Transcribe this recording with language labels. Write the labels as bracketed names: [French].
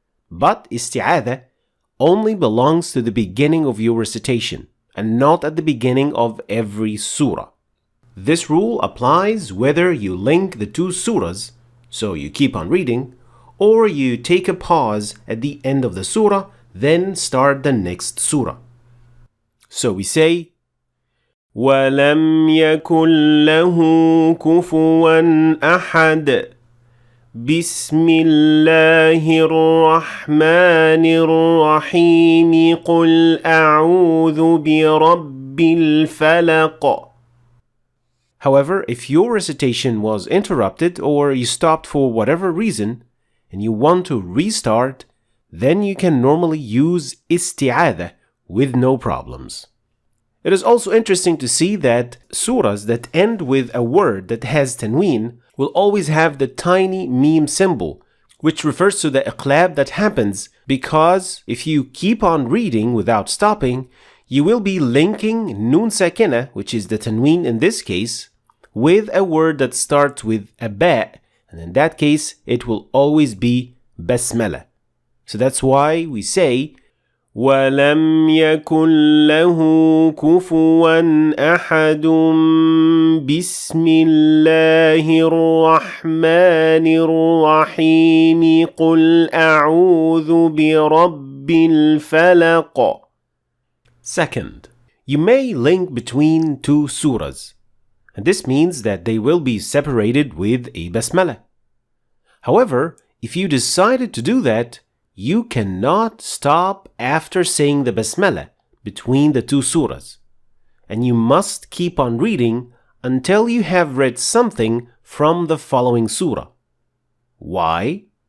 [English] But Isti'adha only belongs to the beginning of your recitation and not at the beginning of every surah. This rule applies whether you link the two surahs, so you keep on reading, or you take a pause at the end of the surah, then start the next surah. So we say, [Arabic] وَلَمْ يَكُنْ لَهُ كُفُوًا أَحَدٌ بسم الله الرحمن الرحيم قل أعوذ برب الفلق. [English] However, if your recitation was interrupted or you stopped for whatever reason and you want to restart, then you can normally use Isti'adha with no problems. It is also interesting to see that surahs that end with a word that has tanween will always have the tiny meme symbol, which refers to the iqlab that happens because if you keep on reading without stopping, you will be linking nun sakina, which is the tanween in this case, with a word that starts with a ba, and in that case, it will always be basmala. So that's why we say [Arabic] وَلَمْ يَكُنْ لَهُ كُفُوًا أَحَدٌ بِسْمِ اللَّهِ الرَّحْمَنِ الرَّحِيمِ قُلْ أَعُوذُ بِرَبِّ الْفَلَقِ. [English] Second, you may link between two surahs, and this means that they will be separated with a basmala. However, if you decided to do that, you cannot stop after saying the basmala between the two surahs, and you must keep on reading until you have read something from the following surah. Why?